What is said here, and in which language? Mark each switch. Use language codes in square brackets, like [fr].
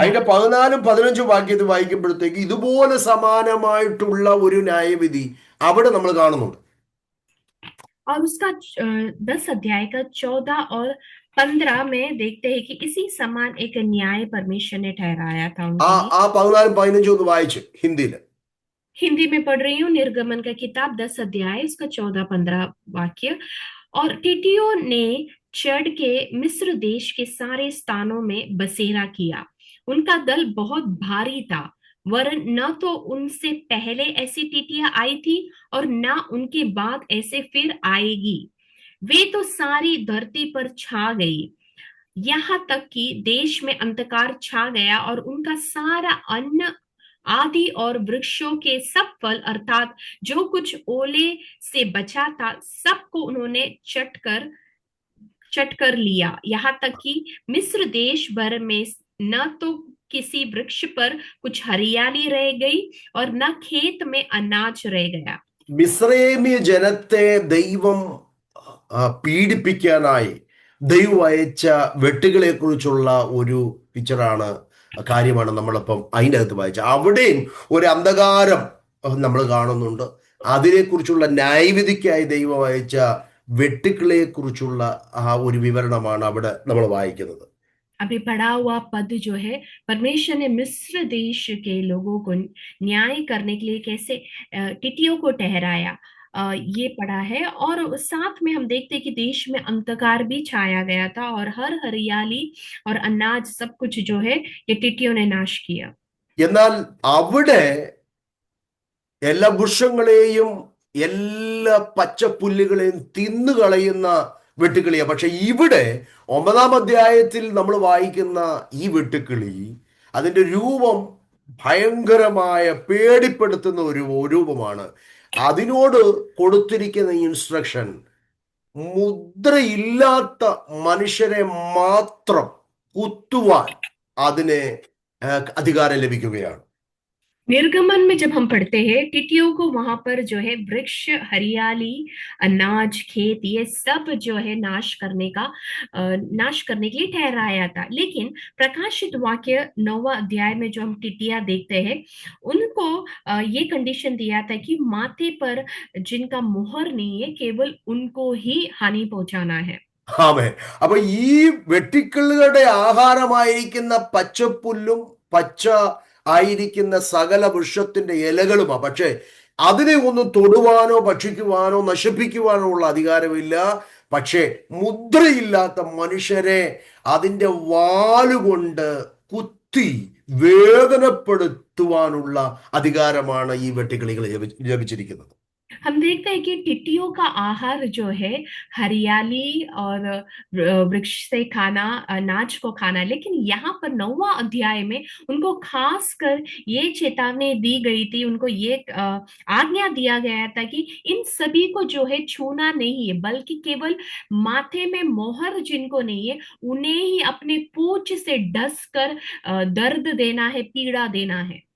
[ml] അതിന്റെ 14-15 വാക്യത്തിൽ വായിക്കുമ്പോഴത്തേക്ക് ഇതുപോലെ സമാനമായിട്ടുള്ള ഒരു ന്യായവിധി അവിടെ നമ്മൾ കാണുന്നുണ്ട്. [hi] और उसका 10 अध्याय का 14 और 15 में देखते हैं कि इसी समान एक न्याय परमेश्वर ने ठहराया था ആ उनके लिए। [ml] ആ 14-15 ഒന്ന് വായിച്ചു ഹിന്ദിയിൽ. [hi] हिंदी में पढ़ रही हूँ, निर्गमन का किताब 10 अध्याय, इसका 14-15 वाक्य। और टिड्डियों ने चढ़ के मिस्र देश के सारे स्थानों में बसेरा किया। उनका दल बहुत भारी था, वरन न तो उनसे पहले ऐसी टिड्डियां आई थी और न उनके बाद ऐसे फिर आएगी। वे तो सारी धरती पर छा गई, यहाँ तक कि देश में अंधकार छा गया और उनका सारा अन्न आदि और वृक्षों के सब फल अर्थात जो कुछ ओले से बचा था सबको उन्होंने चट कर लिया, यहाँ तक कि मिस्र देश भर में न तो किसी वृक्ष पर कुछ हरियाली रह गई और न खेत में अनाज रह गया। [ml] മിസ്രൈമ്യ ജനത്തെ ദൈവം പീഡിപ്പിക്കാനായി ദൈവം അയച്ച വെട്ടുകളെ കുറിച്ചുള്ള ഒരു പിക്ചറാണ്, കാര്യമാണ് നമ്മളിപ്പം അതിൻ്റെ അകത്ത് വായിച്ചത്. അവിടെയും ഒരു അന്ധകാരം നമ്മൾ കാണുന്നുണ്ട്. അതിനെക്കുറിച്ചുള്ള ന്യായവിധിക്കായി ദൈവം അയച്ച വെട്ടുക്കളെ കുറിച്ചുള്ള ആ ഒരു വിവരണമാണ് അവിടെ നമ്മൾ വായിക്കുന്നത്. [hi] अभी पढ़ा हुआ पद जो है, परमेश्वर ने मिस्र देश के लोगों को न्याय करने के लिए कैसे टिड्डियों को ठहराया, ये पढ़ा है। और साथ में हम देखते हैं कि देश में अंधकार भी छाया गया था और हर हरियाली और अनाज सब कुछ जो है ये टिड्डियों ने नाश किया। [ml] എന്നാൽ അവിടെ എല്ലാ വൃക്ഷങ്ങളെയും എല്ലാ പച്ചപ്പുല്ലുകളെയും തിന്നുകളയുന്ന വെട്ടുക്കിളിയാ. പക്ഷെ ഇവിടെ 9-ാം അധ്യായത്തിൽ നമ്മൾ വായിക്കുന്ന ഈ വെട്ടുക്കിളി, അതിൻ്റെ രൂപം ഭയങ്കരമായ പേടിപ്പെടുത്തുന്ന ഒരു രൂപമാണ്. അതിനോട് കൊടുത്തിരിക്കുന്ന ഇൻസ്ട്രക്ഷൻ, മുദ്രയില്ലാത്ത മനുഷ്യരെ മാത്രം കുത്തുവാൻ അതിന് അധികാരം ലഭിക്കുകയാണ്. [hi] निर्गमन में जब हम पढ़ते हैं, टिड्डियों को वहां पर जो है वृक्ष, हरियाली, अनाज, खेत, ये सब जो है नाश करने के लिए ठहराया था। लेकिन प्रकाशित वाक्य 9वां अध्याय में जो हम टिड्डियां देखते हैं, उनको ये कंडीशन दिया था कि माथे पर जिनका मुहर नहीं है केवल उनको ही हानि पहुंचाना है। [ml] ആമേൻ. അപ്പൊ ഈ വെട്ടിക്കിളുകളുടെ ആഹാരമായിരിക്കുന്ന പച്ചപ്പുല്ലും പച്ച ആയിരിക്കുന്ന സകല വൃക്ഷത്തിന്റെ ഇലകളുമാ. പക്ഷെ അതിനെ ഒന്നും തൊടുവാനോ ഭക്ഷിക്കുവാനോ നശിപ്പിക്കുവാനോ ഉള്ള അധികാരമില്ല. പക്ഷേ മുദ്രയില്ലാത്ത മനുഷ്യരെ അതിൻ്റെ വാലുകൊണ്ട് കുത്തി വേദനപ്പെടുത്തുവാനുള്ള അധികാരമാണ് ഈ വെട്ടുക്കിളികൾ ലഭിച്ചിരിക്കുന്നത്. [hi] हम देखते हैं कि टिड्डियों का आहार जो है हरियाली और वृक्ष से खाना, अनाज को खाना। लेकिन यहाँ पर 9वां अध्याय में उनको खास कर ये चेतावनी दी गई थी, उनको ये आज्ञा दिया गया था कि इन सभी को जो है छूना नहीं है, बल्कि केवल माथे में मोहर जिनको नहीं है उन्हें ही अपने पूंछ से डस कर दर्द देना है, पीड़ा देना है।